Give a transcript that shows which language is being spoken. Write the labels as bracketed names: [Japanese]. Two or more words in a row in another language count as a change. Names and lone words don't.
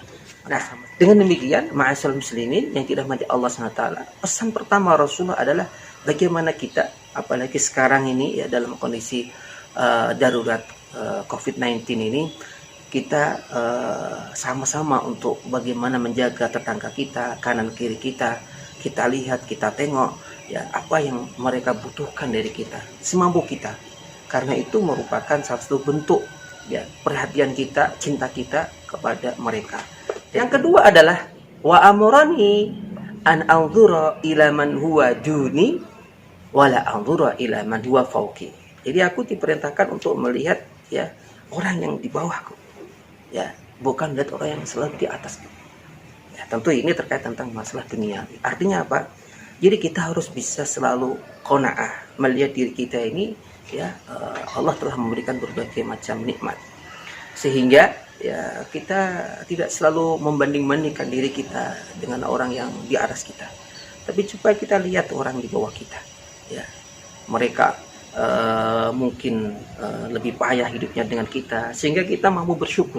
[Indonesian] Nah, dengan demikian, [Arabic] معاشر المسلمين [Indonesian] yang dirahmati Allah SWT, pesan pertama Rasulullah adalah bagaimana kita, apalagi sekarang ini, ya, dalam kondisi darurat COVID-19 ini, kita sama-sama untuk bagaimana menjaga tetangga kita, kanan kiri kita. Kita lihat, kita tengok, ya, apa yang mereka butuhkan dari kita, semampu kita. Karena itu merupakan salah satu bentuk, ya, perhatian kita, cinta kita kepada mereka. Yang kedua adalah [Arabic] وأمرني أن أنظر إلى من هو دوني ولا أنظر إلى من هو فوقي. [Indonesian] Jadi aku diperintahkan untuk melihat, ya, orang yang di bawahku, ya, bukan melihat orang yang selalu di atasku. Ya, tentu ini terkait tentang masalah dunia. Artinya apa? Jadi kita harus bisa selalu qanaah melihat diri kita ini, ya, Allah telah memberikan berbagai macam nikmat, sehingga, ya, kita tidak selalu membanding-bandingkan diri kita dengan orang yang di atas kita, tapi coba kita lihat orang di bawah kita, ya, mereka mungkin lebih payah hidupnya dengan kita, sehingga kita mampu bersyukur.